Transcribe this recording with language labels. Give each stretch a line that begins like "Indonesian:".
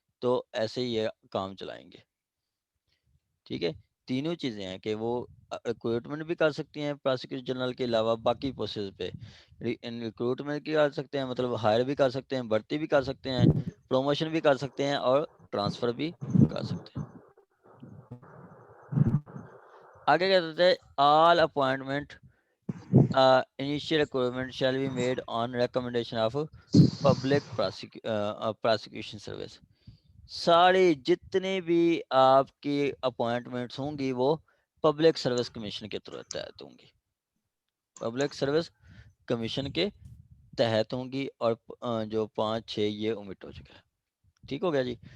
Urdu: تو ایسے ہی یہ کام چلائیں گے. ٹھیک ہے, تینوں چیزیں ہیں کہ وہ ریکروٹمنٹ بھی کر سکتی ہیں پراسیکیوٹر جنرل کے علاوہ باقی پوسٹز پہ. ریکروٹمنٹ بھی کر سکتے ہیں, مطلب ہائر بھی کر سکتے ہیں, بھرتی بھی کر سکتے ہیں, پروموشن بھی کر سکتے ہیں, اور ٹرانسفر بھی کر سکتے ہیں. آگے کہتے ہیں
English: All appointment initial recruitment shall be made on recommendation of public prosecution service.
Urdu: سارے جتنے بھی آپ کی اپوائنٹمنٹس ہوں گی وہ پبلک سروس کمیشن کے تحت ہوں گی, پبلک سروس کمیشن کے تحت ہوں گی, اور جو 5-6 یہ omit ہو چکا ہے. ٹھیک ہو گیا جی.